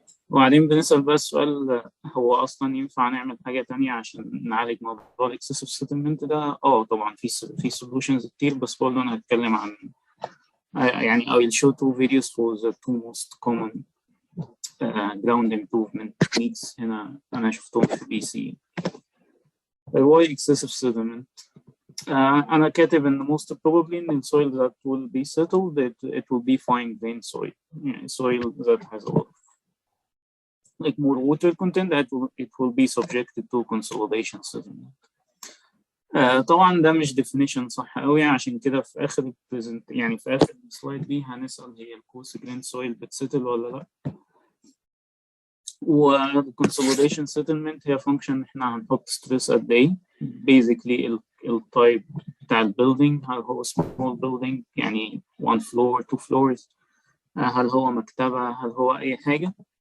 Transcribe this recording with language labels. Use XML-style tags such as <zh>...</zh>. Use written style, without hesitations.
<ar>وبعدين بنسال بقى السؤال، هو اصلا ينفع نعمل حاجه ثانيه عشان نعالج موضوع الاكسسيف سيتلمنت ده؟ طبعا في سولوشنز كتير، بس برضه انا هتكلم عن يعني</ar> <en>I will show two videos for the two most common ground improvement techniques</en> <ar>هنا أنا شفتهم في BC.</ar> <en>Why excessive sediment?</en> <ar>أنا كاتب إن</ar> <en>most probably in the soil that will be settled it will be fine grained soil, يعني soil that has a lot of like more water content that it will be subjected to consolidation sediment.</en> <ar>طبعا ده مش definition صح قوي، عشان كده في اخر يعني في اخر السلايد دي هنسال هي الكوس جرين سويل بتسيتل ولا لا. والكونسوليديشن سيتلمنت هي فانكشن احنا هنحط ستريس قد ايه، بيزيكلي التايب بتاع البيلدينج، هل هو سمول بيلدينج يعني 1 فلور 2 فلورز، هل هو مكتبه، هل هو اي حاجه.</ar>